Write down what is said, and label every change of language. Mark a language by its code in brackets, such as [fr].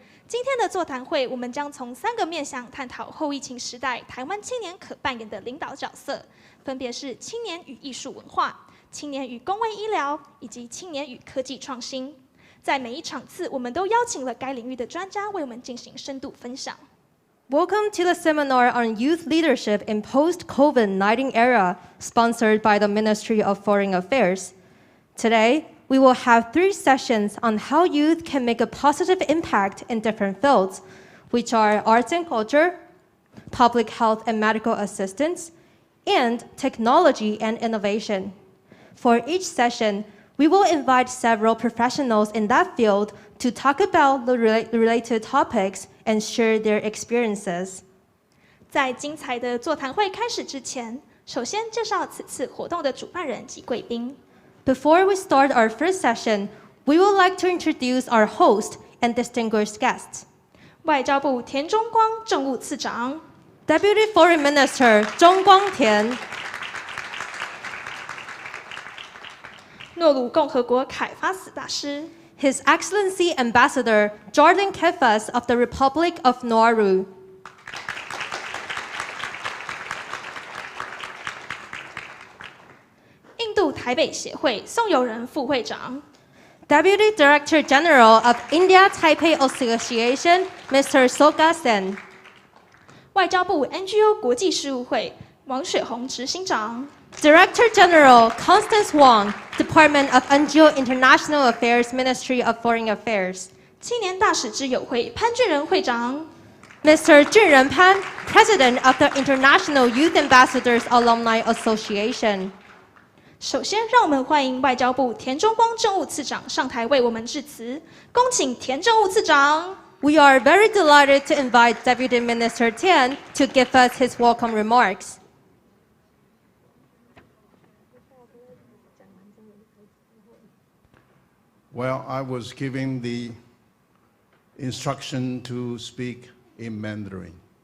[zh] 今天的座谈会，我们将从3个面向探讨后疫情时代台湾青年可扮演的领导角色，分别是青年与艺术文化、青年与公卫医疗以及青年与科技创新。在每一场次，我们都邀请了该领域的专家为我们进行深度分享。 [en] Welcome to the seminar on youth leadership in post-COVID-19 era, sponsored by the Ministry of Foreign Affairs. Today, we will have 3 sessions on how youth can make a positive impact in different fields, which are arts and culture, public health and medical assistance, and technology and innovation. For each session, we will invite several professionals in that field to talk about the related topics and share their experiences. [zh] 在精彩的座谈会开始之前，首先介绍此次活动的主办人及贵宾。 [en] Before we start our first session, we would like to introduce our host and distinguished guests. [zh] 外交部田中光政务次长 [en] Deputy Foreign Minister Zhang Guangtian. [zh] 诺鲁共和国凯法斯大师 [en] His Excellency Ambassador Jordan Kefas of the Republic of Nauru. [zh] 印度台北协会宋友仁副会长 [en] Deputy Director General of India Taipei Association, Mr. Soka Sen. [zh] 外交部 NGO 国际事务会王雪红执行长 [en] Director General Constance Wong, Department of NGO International Affairs, Ministry of Foreign Affairs. [zh] 青年大使之友会潘俊仁会长 [en] Mr. Junren Pan, President of the International Youth Ambassadors Alumni Association. [zh] 首先，让我们欢迎外交部田中光政务次长上台为我们致辞。恭请田政务次长。 [en] We are very delighted to invite Deputy Minister Tian to give us his welcome remarks. Well, I was given the instruction to speak in Mandarin.